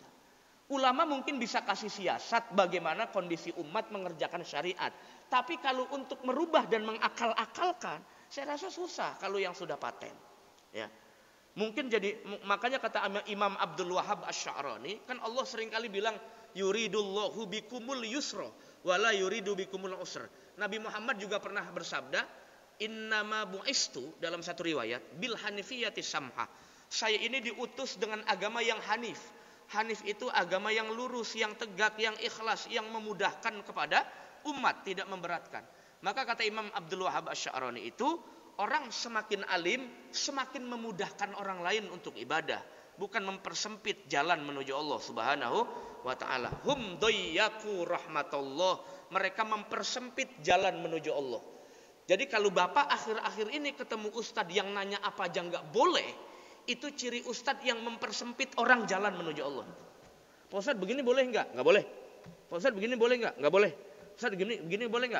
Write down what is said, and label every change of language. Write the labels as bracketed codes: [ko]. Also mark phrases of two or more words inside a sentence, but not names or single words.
[id] Ulama mungkin bisa kasih siasat bagaimana kondisi umat mengerjakan syariat. Tapi kalau untuk merubah dan mengakal-akalkan, saya rasa susah kalau yang sudah paten. Ya. Mungkin jadi, makanya kata Imam Abdul Wahhab Asy-Sya'rani, kan Allah seringkali bilang [ar] يريد الله بكم اليسر ولا يريد بكم العسر. [id] Nabi Muhammad juga pernah bersabda, [ar] إنما بعثت, [id] dalam satu riwayat, [ar] بالحنيفية السمحة. [id] Saya ini diutus dengan agama yang hanif. Hanif itu agama yang lurus, yang tegak, yang ikhlas, yang memudahkan kepada umat, tidak memberatkan. Maka kata Imam Abdul Wahhab Asy-Sya'rani itu, orang semakin alim, semakin memudahkan orang lain untuk ibadah, bukan mempersempit jalan menuju Allah [ar] سبحانه وتعالى. هم ضيقوا رحمة الله, [id] mereka mempersempit jalan menuju Allah. Jadi kalau Bapak akhir-akhir ini ketemu ustadz yang nanya apa aja nggak boleh, itu ciri ustadz yang mempersempit orang jalan menuju Allah. Pak Ustadz begini boleh nggak? Nggak boleh. Pak Ustadz begini boleh nggak? Nggak boleh. Ustadz begini boleh nggak?